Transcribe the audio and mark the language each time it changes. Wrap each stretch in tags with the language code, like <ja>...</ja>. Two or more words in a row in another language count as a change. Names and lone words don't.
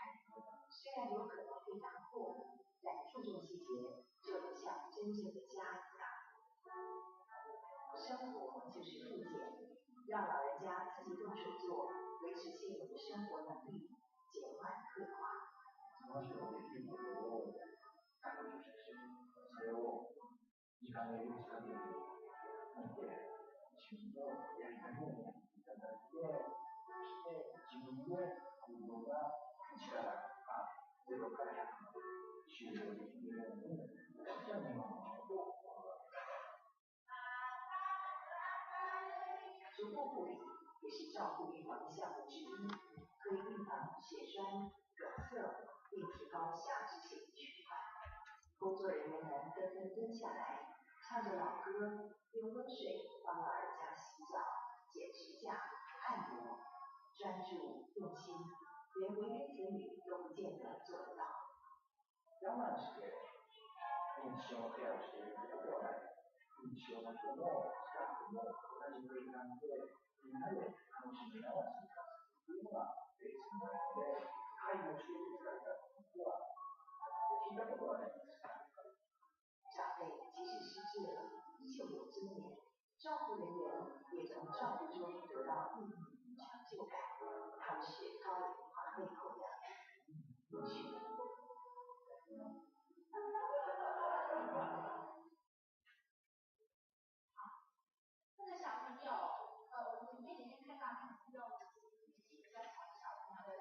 <zh>虽然有可能非常破，但注重细节，就能像真正的家一样。生活就是复健，让老人家自己动手做，维持现有的生活能力，减缓退化。</zh> <ja>その人のできることを彼女としてそれを時間を許す限り見て自分のやりたいようにやっていただいて、そして自分の行動が力が0から100まで終了できるように私は今のことを</ja> <zh>足部护理也是照顾预防的项目之一，可以预防血栓、梗塞，并提高下肢血液循环。工作人员们纷纷蹲下来，唱着老歌，用温水帮老人家洗澡、剪指甲、按摩，专注用心，连为人子女都不见得做得到。</zh> <ja>我慢して認知症のケアをしていることではない。認知症の人もスタッフも同じ空間でみんなで楽しみながら生活するというのがベースになるので、介護している疲れたことは聞いたことはないです。</ja> <zh>长辈即使失智了，依旧有尊严。照顾人员也从照顾中得到意义与成就感，他们是高龄化背后的热血。这个小朋友，我们前几天看到他们用年纪比较小的小朋友，对不对？</zh>